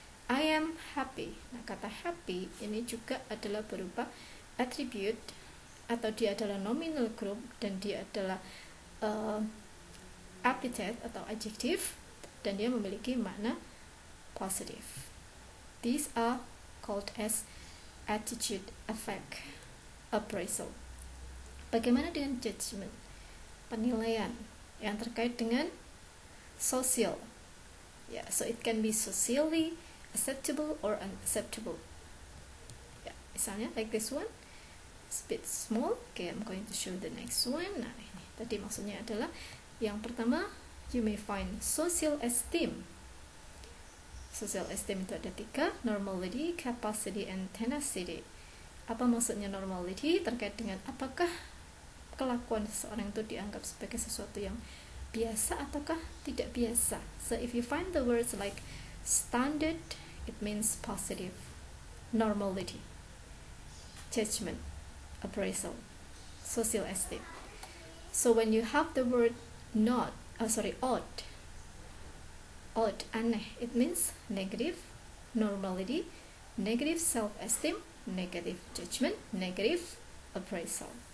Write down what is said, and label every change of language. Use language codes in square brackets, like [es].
[en] I am happy. [id] Nah, kata happy ini juga adalah berupa attribute atau dia adalah nominal group dan dia adalah epithet atau adjective dan dia memiliki makna positif. [en] These are called as attitude affect appraisal. [id] Bagaimana dengan judgment? Penilaian yang terkait dengan sosial. [en] Yeah, so it can be socially acceptable or unacceptable. Yeah, [id] misalnya [en] like this one. It's a bit small. Okay, I'm going to show the next one. [id] Nah, ini tadi maksudnya adalah yang pertama, [en] you may find social esteem. [id] Social esteem itu ada 3, normality, capacity, and tenacity. Apa maksudnya normality? Terkait dengan apakah kelakuan seseorang itu dianggap sebagai sesuatu yang biasa ataukah tidak biasa. [en] So if you find the words like standard, it means positive. Normality, judgment, appraisal, social esteem. So when you have the word odd, aneh, it means negative normality, negative self-esteem, negative judgment, negative appraisal.